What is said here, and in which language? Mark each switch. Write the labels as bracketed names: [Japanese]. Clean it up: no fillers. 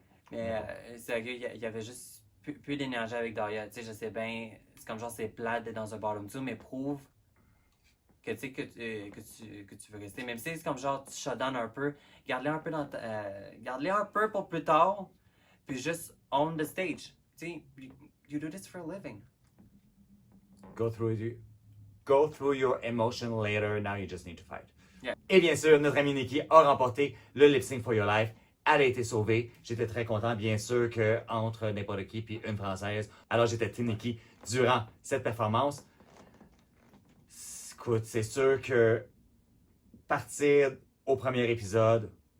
[French] Mais sérieux, il y avait juste plus d'énergie avec Dahlia. Tu sais, je sais bien, c'est comme genre c'est plate d'être dans un bottom 2, mais prouve que tu sais que tu veux rester. Même si c'est comme genre tu shut down un peu, garde-les un peu garde-les un peu pour plus tard, puis juste [English] on the stage. [French] Tu sais, [English] you do this for a living. Go through your emotion later, now you just need to fight. Yeah. [French] Et bien sûr, notre amie Nikki a remporté le lip sync for your life. Elle a été sauvée. J'étais très content, bien sûr, qu'entre n'importe qui puis une Française. Alors, j'étais Team Nikki durant cette performance. Écoute, c'est sûr que partir au premier épisode,